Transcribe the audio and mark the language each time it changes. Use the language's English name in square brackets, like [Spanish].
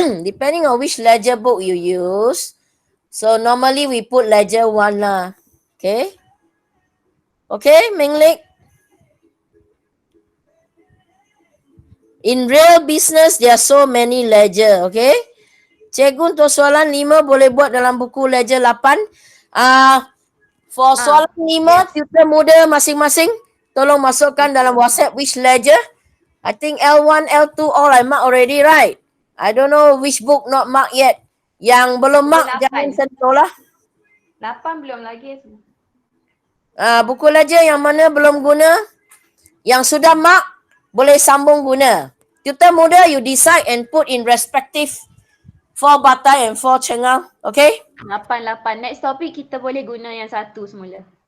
[English] Depending on which ledger book you use. So normally we put ledger 1 lah. Okay? Okay, Minglik? In real business, there are so many ledger, okay? [Malay] Cikgu untuk soalan 5 boleh buat dalam buku ledger 8. For soalan 5, tutor muda masing-masing, tolong masukkan dalam WhatsApp [English] which ledger. I think L1, L2 all I mark already, right? I don't know which book not marked yet. [Malay] Yang belum mark, jangan sentuh lah. 8 belum lagi. Buku ledger yang mana belum guna, yang sudah mark, boleh sambung guna. [English] Tutor muda, you decide and put in respective 4 batai and 4 cengang. Okay? 8. Next topic [Malay] kita boleh guna yang 1 semula.